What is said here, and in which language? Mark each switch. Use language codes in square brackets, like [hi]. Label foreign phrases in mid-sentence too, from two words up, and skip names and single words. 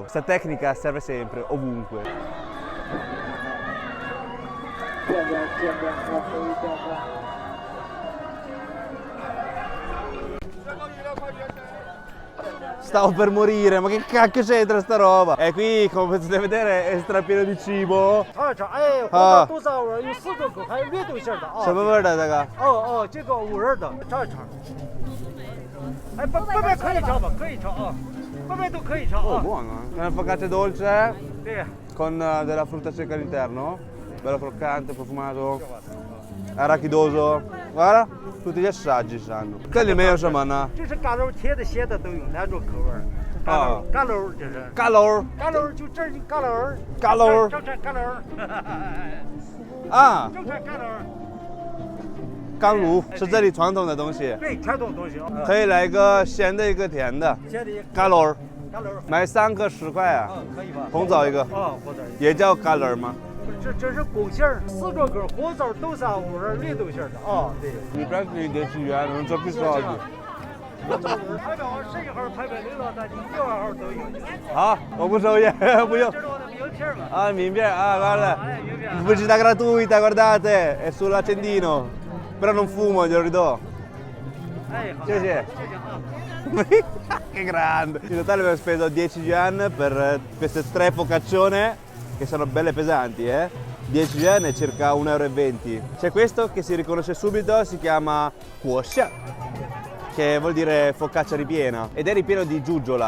[it] Questa tecnica serve sempre, ovunque. Stavo per morire, ma che cacchio c'entra sta roba? E qui, come potete vedere, è strapieno di cibo. [zh] Ah, 多少人有4个口，还有绿豆馅的啊。什么味儿的这个？这个5仁的，尝一尝。哎，贝贝可以尝吧，可以尝啊，贝贝都可以尝 Oh, 啊。 [it] buono, eh? È una focaccia dolce [zh] 对， [it] con della frutta secca all'interno, bello croccante, profumato, arachidoso. Guarda, tutti gli assaggi sanno. Quelli meglio insomma, no? [zh] 这是嘎喽甜的、咸的都有2种口味儿。嘎喽这是。 [it] Calor! [zh] 嘎喽就这儿嘎喽。嘎喽正产嘎喽。啊，正产嘎喽。干炉是这里传统的东西，对，传统东西啊。可以来一个咸的，一个甜的。咸的。 [it] Calor， [zh] 嘎喽。买3个10块啊，可以吧？红枣一个，红枣。也叫 Calor 吗？这是贡馅儿，4种口，红枣、豆沙、5仁、绿豆馅的啊。对。 [it] Mi presti 10 yuan, non so più soldi. [zh] 排表11号、排表6号、单斤6号都有。好，我不收烟，不用。这是我的名片嘛。 [it] Ah, mi piace, ah guarda, [zh] 哎，名片。 [it] pubblicità gratuita, guardate, è sull'accendino, però non fumo, glielo ridò. [zh] 哎，好。谢谢。谢谢啊。 [it] Che grande! In totale abbiamo speso 10 yuan per queste 3 focaccione che sono belle pesanti, 10 yuan è circa 1,20 euro. C'è questo che si riconosce subito, si chiama guoxia, che vuol dire focaccia ripiena, ed è ripieno di giugiola.